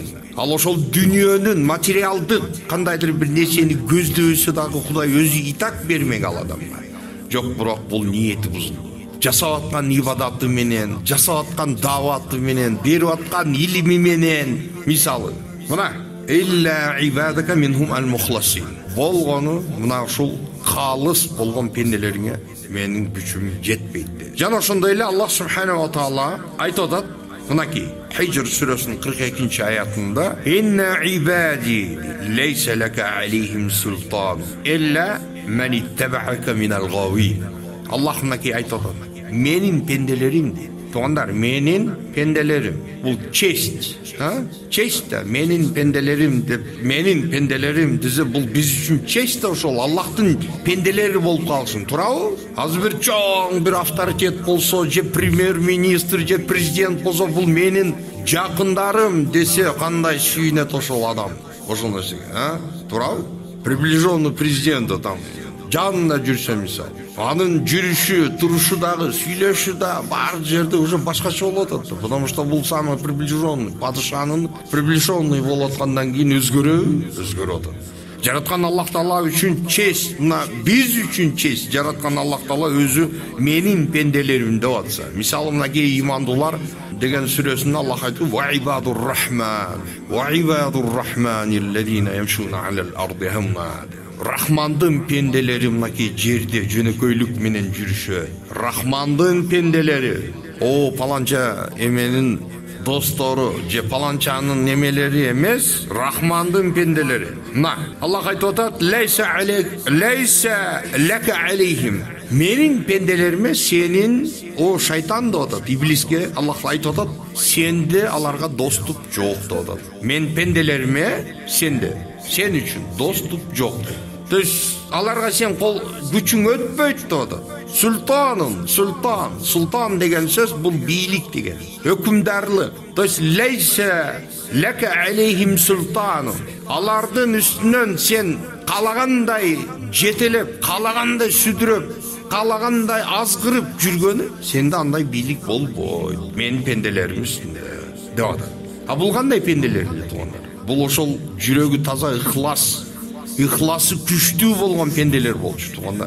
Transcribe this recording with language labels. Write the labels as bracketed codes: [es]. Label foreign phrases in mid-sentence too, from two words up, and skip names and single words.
[ky] Ал ошол дүнүйөнүн материалдык кандайдыр бир нерсени көздөбөсө дагы Кудай өзү итак бермек ал адамга. Жок, бирок бул ниети бузулду. Жасап аткан ибадаты менен, жасап аткан даваты менен, берип аткан илими менен, мисалы, мына [ar] إلا عبادك منهم المخلصين. [ky] Болгону мына ушул калыс болгон пенделериңе менин күчүм жетпейт dedi. Жана ошондой эле [ar] الله سبحانه وتعالى [ky] айтып атат, мынакей Хижр сүрөсүнүн 42 аятында: [ar] "إن عبادي ليس لك عليهم سلطان إلا من اتبعك من الغاوين." [ky] Аллах мынакей айтып атат, менин пенделерим дейт. Туугандар, менин пенделерим. Бул [ru] честь, честь [ky] да, менин пенделерим деп, менин пенделерим десе, бул биз үчүн честь да, ошол Аллахтын пенделери болуп калсын, туурабы? Азыр бир чоң бир авторитет болсо, же премьер-министр, же президент болсо, бул менин жакындарым десе, кандай сүйүнөт ошол адам? Ошол нерсеге, туурабы? [ru] Приближенный президента [ky] там жанында жүрсө мисалы, анын жүрүшү, турушу дагы, сүйлөшү да бар жерде уже башкача болуп атат. [ru] Потому что [ky] бул [ru] самый приближенный, [ky] падышанын приближенный болуп аткандан кийин өзгөрүп атат. Жараткан Аллах Таала үчүн честь, мына биз үчүн честь. Жараткан Аллах Таала өзү менин пенделерим деп атса. Мисалы мынакей имандуулар деген сүрөсүндө Аллах айтып: [ar] "وعباد الرحمن الذين يمشون على الأرض هونا." [ky] Рахмандын пенделери мынакей жерде жөнөкөйлүк менен жүрүшөт. Рахмандын пенделери, о паланча эменин достору, же паланчанын немелери эмес, Рахмандын пенделери. Мына Аллах айтып атат: [ar] "ليس لك عليهم." [ky] Менин пенделериме сенин, о шайтан деп атат, иблиске Аллах айтып атат, сенде аларга доступ жок деп атат. Мен пенделериме сен үчүн доступ жок. [ru] То есть [ky] аларга сен кол күчүң өтпөйт деп атат. Султан деген сөз бул бийлик деген, өкүмдарлык. [ru] То есть [ar] ليس لك عليهم سلطان. [ky] Алардын үстүнөн сен калагандай жетелеп, калагандай сүдүрөп, калагандай азгырып жүргөнү сенде андай бийлик болбойт. Менин пенделерим үстүндө деп атат. А бул кандай пенделер туугандар? Бул ошол жүрөгү таза, ыхласы күчтүү болгон пенделер болчу туугандар.